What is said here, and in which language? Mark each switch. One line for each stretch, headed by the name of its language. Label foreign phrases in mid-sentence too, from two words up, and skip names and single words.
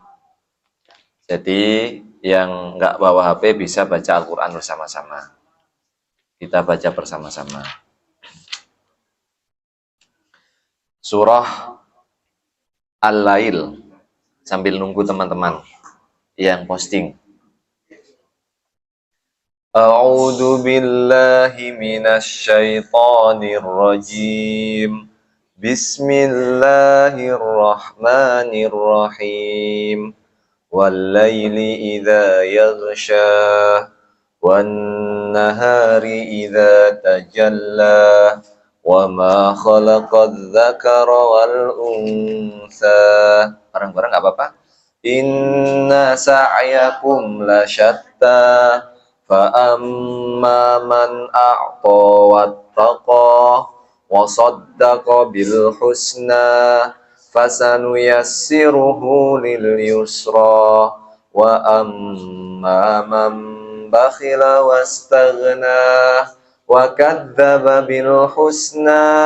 Indonesian: Jadi yang nggak bawa HP bisa baca Al-Quran bersama-sama. Kita baca bersama-sama. Surah Al-Lail. sambil nunggu teman-teman yang posting.
Arabic: أعوذ بالله من الشيطان الرجيم. Bismillahirrahmanirrahim. والليل إذا يغشى والنهار إذا تجلى وما خلق الذكر والأنثى.
Indonesian: Bareng-bareng enggak apa-apa.
Arabic: إن سعيكم لشتى فأما من أعطى واتقى وصدق بالحسنى فسنيسره لليسرى وأما من بخل واستغنى وكذب بالحسنى